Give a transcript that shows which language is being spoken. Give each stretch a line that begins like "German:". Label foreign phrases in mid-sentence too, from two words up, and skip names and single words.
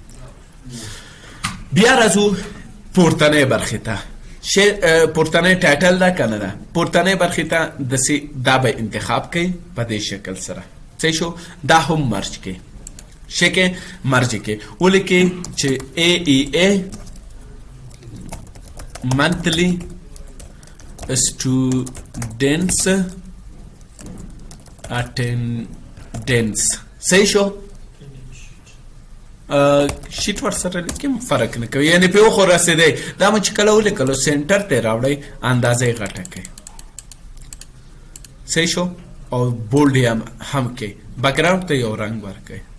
Pashto: بیا راځو پورتنۍ برخې ته پورتنۍ ټایټل ده که نه ده پورتنۍ برخې ته داسې دا به انتخاب کوي په دې شکل سره صحیح شو دا هم مرج کوي څه کې مرج کوي ولیکئ چې AEA
English: monthly students attendance
Pashto: صحیح شو شیټ ورسره لیکم فرق نه کوي یعنې پرې خو رسېدی دا مو چې کله ولیکلو سینټر ته یې راوړئ اندازه یې غټه کوي صحیح شو او بولډ یې هم کوي بیکګراونډ ته یو رنګ ورکوي